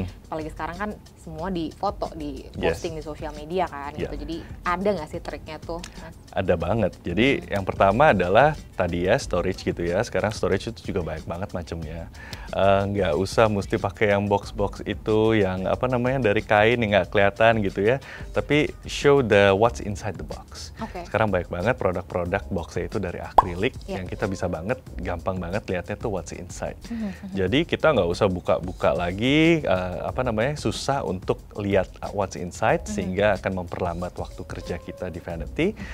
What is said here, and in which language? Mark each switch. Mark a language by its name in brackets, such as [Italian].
[Indonesian] Apalagi sekarang kan semua di foto, di posting di sosial media kan gitu. Jadi ada nggak sih triknya tuh? Ada banget. Jadi yang pertama adalah tadi ya storage gitu ya. Sekarang sekarang storage itu juga banyak banget macamnya. Nggak usah mesti pakai yang box-box itu yang apa namanya dari kain yang nggak kelihatan gitu ya. [English] Tapi show the what's inside the box. [Indonesian] Sekarang banyak banget produk-produk boxnya itu dari akrilik yang kita bisa banget, gampang banget lihatnya tuh [English] what's inside. [Indonesian] Jadi kita nggak usah buka-buka lagi, apa namanya susah untuk lihat [English] what's inside [Indonesian] sehingga akan memperlambat waktu kerja kita di vanity.